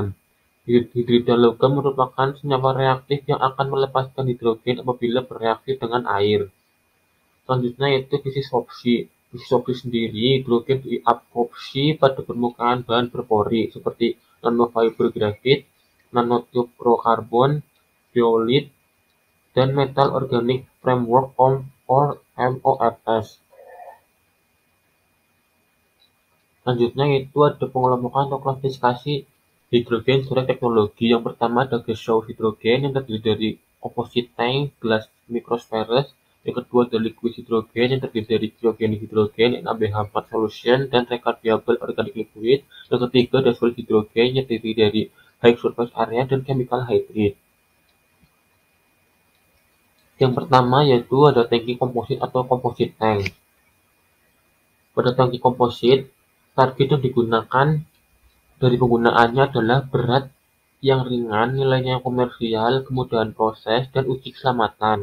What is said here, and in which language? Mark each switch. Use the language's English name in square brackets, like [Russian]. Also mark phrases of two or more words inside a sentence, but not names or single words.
[Indonesian] Hidrida logam merupakan senyawa reaktif yang akan melepaskan hidrogen apabila bereaksi dengan air. Selanjutnya yaitu fisisorpsi. Fisisorpsi sendiri, hidrogen diabsorpsi pada permukaan bahan berpori seperti nanofiber grafit, nanotube fluorokarbon, zeolit, dan [English] metal organic framework or MOFs. [Indonesian] Selanjutnya yaitu ada pengelompokan atau klasifikasi hidrogen sesuai teknologi. Yang pertama ada gaseous hidrogen yang terdiri dari [English] composite tank, glass microspheres. [Indonesian] Yang kedua ada liquid hidrogen yang terdiri dari cryogenic hidrogen, NaBH4 solution, dan [English] rechargeable organic liquid. [Indonesian] Yang ketiga ada solid hidrogen yang terdiri dari [English] high surface area [Indonesian] dan [English] chemical hydrate. [Indonesian] Yang pertama yaitu ada tangki komposit atau [English] composite tank. [Indonesian] Pada tangki komposit, target yang digunakan dari penggunaannya adalah berat yang ringan, nilainya yang komersial, kemudahan proses, dan uji keselamatan.